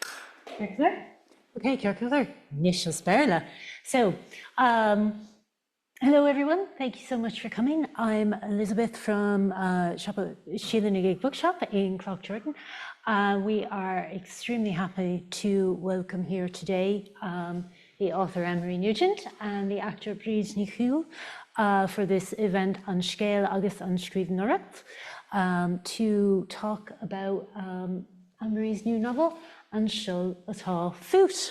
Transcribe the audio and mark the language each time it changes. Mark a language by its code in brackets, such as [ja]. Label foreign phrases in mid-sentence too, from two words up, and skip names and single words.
[en] Okay, Kirkler, Nishal Béarla. So, Hello, everyone. Thank you so much for coming. I'm Elizabeth from Sheelagh Nn Gig bookshop in Cloughjordan. We are extremely happy to welcome here today the author Annemarie Nugent and the actor Bríd Ní Chumhaill for this event on Sceál agus an Scríbhneoireacht to talk about Annemarie's new novel, An Seol atá fút.